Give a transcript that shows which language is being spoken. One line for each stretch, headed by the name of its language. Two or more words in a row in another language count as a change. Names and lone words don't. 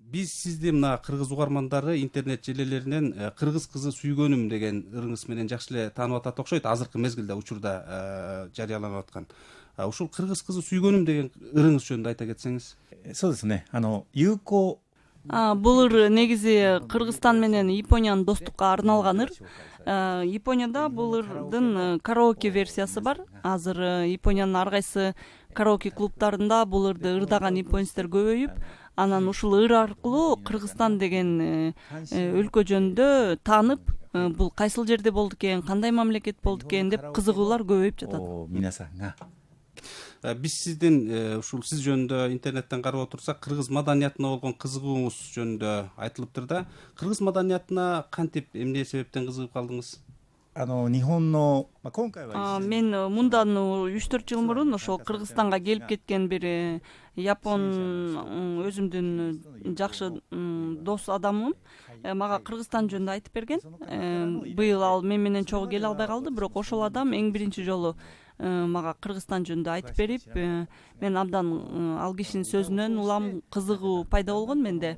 Kyrgyz: Биз сизди мына кыргыз угармандары интернет желелеринен кыргыз кызы сүйгөнүм деген ырыңыз менен жакшы эле таанып атат окшойт. Азыркы мезгилде учурда жарыяланып аткан. Ушул кыргыз кызы сүйгөнүм деген ырыңыз жөнүндө айта кетсеңиз.
Japanese: そうですね。友好
Kyrgyz: Бул ыр негизи Кыргызстан менен Япониянын достукка арналган ыр. Японияда бул ырдын караоке версиясы бар. Азыр Япониянын ар кайсы караоке клубтарында бул ырды ырдаган японецтер көбөйүп, анан ушул ыр аркылуу Кыргызстан деген өлкө жөнүндө таанып, бул кайсыл жерде болду экен, кандай мамлекет болду экен деп кызыгуулар көбөйүп жатат.
Japanese: 皆さんが
Kyrgyz: Биз сиздин ушул сиз жөнүндө интернеттен карап отурсак, кыргыз маданиятына болгон кызыгууңуз жөнүндө айтылыптыр да. Кыргыз маданиятына кантип, эмне себептен кызыгып калдыңыз?
Japanese: 日本の今回は
Kyrgyz: Мен мындан 3-4 жыл мурун ошол Кыргызстанга келип кеткен бир япон өзүмдүн жакшы дос адамым мага Кыргызстан жөнүндө айтып берген. Быйыл ал мен менен чогуу келе албай калды, бирок ошол адам эң биринчи жолу мага Кыргызстан жөнүндө айтып берип, мен абдан ал кишинин сөзүнөн улам кызыгуу пайда болгон менде.